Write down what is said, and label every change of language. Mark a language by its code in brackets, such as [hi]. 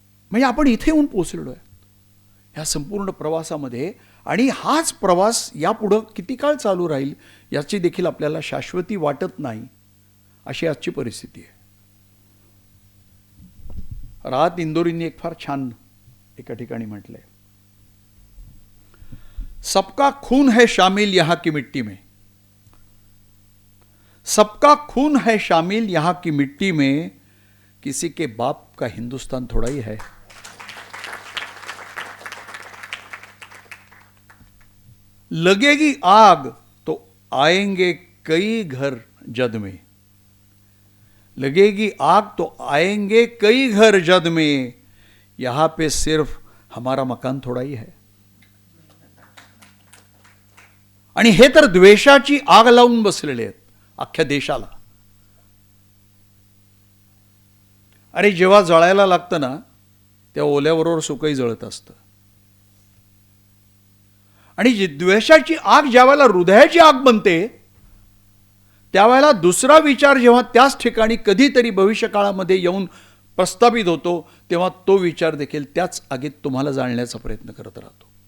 [mr] म्हणजे आपण इथे येऊन पोहोचलेलो आहे ह्या संपूर्ण प्रवासामध्ये. आणि हाच प्रवास यापुढं किती काळ चालू राहील याची देखील आपल्याला शाश्वती वाटत नाही, अशी आजची परिस्थिती आहे. राहत इंदोरींनी एक फार छान एका ठिकाणी म्हटलंय, [hi] सबका खून है शामिल यहाँ की मिट्टी में, सबका खून है शामिल यहाँ की मिट्टी में, किसी के बाप का हिंदुस्तान थोड़ा ही है. लगेगी आग तो आएंगे कई घर जद में, लगेगी आग तो आएंगे कई घर जद में, यहां पे सिर्फ हमारा मकान थोड़ा ही है. [mr] आणि हे तर द्वेषाची आग लावून बसलेले आहेत अख्ख्या देशाला. अरे जेव्हा जळायला लागतं ना, त्या ओल्याबरोबर सुकही जळत असतं. आणि द्वेषाची आग ज्यावेळेला हृदयाची आग बनते, त्यावेळेला दुसरा विचार जेव्हा त्याच ठिकाणी कधीतरी भविष्यकाळामध्ये येऊन प्रस्थापित होतो, तेव्हा तो विचार देखील त्याच आगीत तुम्हाला जाळण्याचा प्रयत्न करत राहतो.